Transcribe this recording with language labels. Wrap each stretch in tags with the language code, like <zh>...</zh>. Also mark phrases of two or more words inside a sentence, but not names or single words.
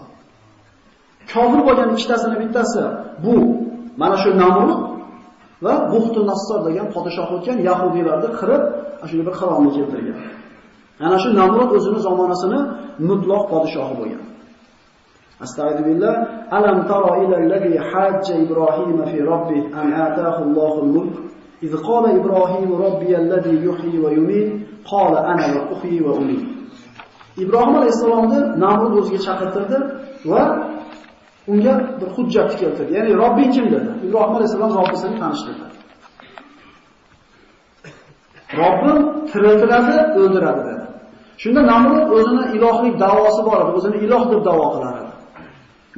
<uz>Kofir bo'lgan ikkitasining bittasi bu mana shu Namrud va Buxtun Nassor degan podshoh o'tgan yahudiylarni qirib, shunday bir qirolni keltirgan. Ana shu Namrud o'zining zamonasini mutlaq podshohi bo'lgan. Astagfirullah.</uz> <ar>ألم تر إلى الذي حاج إبراهيم في ربه أن آتاه الله الملك. إذ قال إبراهيم ربي الذي يحيي ويميت قال أنا أحيي وأميت.</ar> <uz>İbrahim alayhisalomni Namrud o'ziga chaqirtirdi va unga bir hujjat keltirdi. Ya'ni Robbing kim dedi. Ibrohim alayhisalom Robbisini tanishtirdi. Robbim tiriltiradi, o'ldiradi dedi. Shunda Namrud o'zini ilohlik da'vosi bor edi, o'zini iloh deb da'vo qilar edi.</uz>